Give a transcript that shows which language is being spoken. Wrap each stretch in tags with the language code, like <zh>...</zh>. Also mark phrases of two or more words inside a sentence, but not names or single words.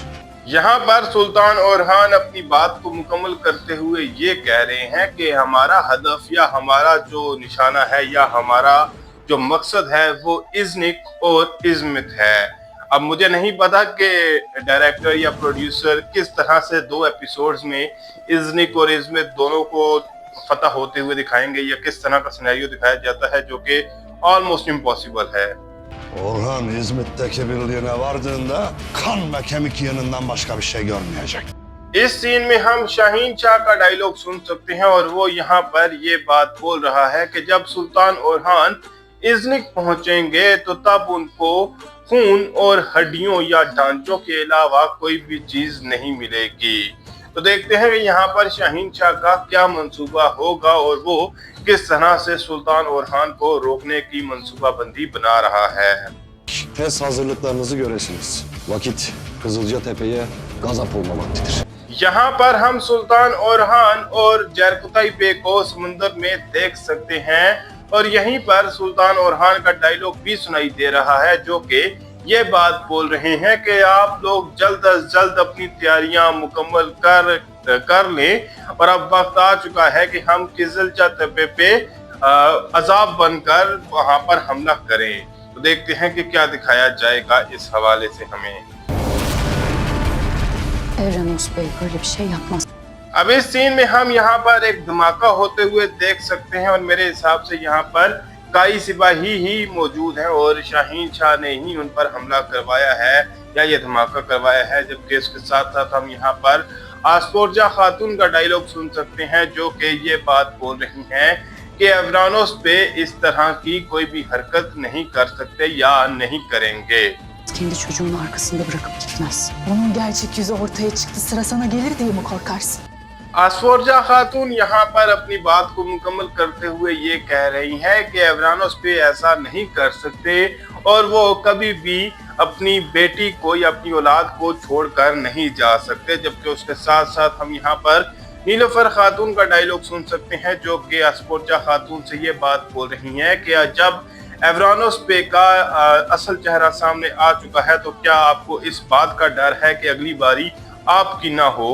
<ur>یہاں پر سلطان اورہان اپنی بات کو مکمل کرتے ہوئے یہ کہہ رہے ہیں کہ ہمارا ہدف یا ہمارا جو نشانہ ہے یا ہمارا جو مقصد ہے وہ ازنک اور ازمت ہے. اب مجھے نہیں پتا کہ ڈائریکٹر یا پروڈیوسر کس طرح سے دو ایپیسوڈز میں ازنک اور ازمت دونوں کو فتح ہوتے ہوئے دکھائیں گے یا کس طرح کا سیناریو دکھایا جاتا ہے، جو کہ</ur> <en>almost impossible</en> <ur>ہے.</ur> <tr>Orhan İzmit'teki birliğine vardığında kan ve kemik yanından başka bir şey görmeyecek.</tr> <ur>اس سین میں ہم شاہین شاہ کا ڈائیلاگ سن سکتے ہیں اور وہ یہاں پر یہ بات بول رہا ہے کہ جب سلطان اورہان ازنک پہنچیں گے تو تب ان کو خون اور ہڈیوں یا ڈھانچوں کے علاوہ کوئی بھی چیز نہیں ملے گی. تو دیکھتے ہیں کہ یہاں پر شاہین شاہ کا کیا منصوبہ ہوگا اور وہ کس طرح سے سلطان اورہان کو روکنے کی منصوبہ بندی بنا رہا ہے.</ur> <tr>Tez hazırlıklarınızı göresiniz. Vakit Kızılcatepe'ye gazap olma vaktidir.</tr> <ur>یہاں پر ہم سلطان اورہان اور جرکتائی بے کو سمندر میں دیکھ سکتے ہیں اور یہیں پر سلطان اورہان کا ڈائیلاگ بھی سنائی دے رہا ہے، جو کہ یہ بات بول رہے ہیں کہ آپ لوگ جلد از جلد اپنی تیاریاں مکمل کر لیں اور اب وقت آ چکا ہے کہ ہم قزلچاتپے پہ عذاب بن کر وہاں پر حملہ کریں. تو دیکھتے ہیں کہ کیا دکھایا جائے گا اس حوالے سے ہمیں.</ur> <tr>Evrenos Bey böyle bir şey yapmaz.</tr> <ur>اب اس سین میں ہم یہاں پر ایک دھماکہ ہوتے ہوئے دیکھ سکتے ہیں اور میرے حساب سے یہاں پر کئی سپاہی ہی موجود ہیں اور شاہین شاہ نے ہی ان پر حملہ کروایا ہے یا یہ دھماکہ کروایا ہے، جبکہ اس کے ساتھ ساتھ ہم یہاں پر آسفورجا خاتون کا ڈائیلاگ سن سکتے ہیں، جو کہ یہ بات بول رہی ہیں کہ ایورانوس پے اس طرح کی کوئی بھی حرکت نہیں کر سکتے یا نہیں کریں گے.</ur> <tr>Kendi çocuğunu arkasında bırakıp gitmez. Onun gerçek yüzü ortaya çıktı, sıra sana gelir diye mi korkarsın?</tr> <ur>آسفورجا خاتون یہاں پر اپنی بات کو مکمل کرتے ہوئے یہ کہہ رہی ہیں کہ ایورانوس پے ایسا نہیں کر سکتے اور وہ کبھی بھی اپنی بیٹی کو یا اپنی اولاد کو چھوڑ کر نہیں جا سکتے. جبکہ اس کے ساتھ ساتھ ہم یہاں پر نیلوفر خاتون کا ڈائیلاگ سن سکتے ہیں، جو کہ آسفورجا خاتون سے یہ بات بول رہی ہیں کہ جب ایورانوس پے کا اصل چہرہ سامنے آ چکا ہے تو کیا آپ کو اس بات کا ڈر ہے کہ اگلی باری آپ کی نہ ہو.</ur>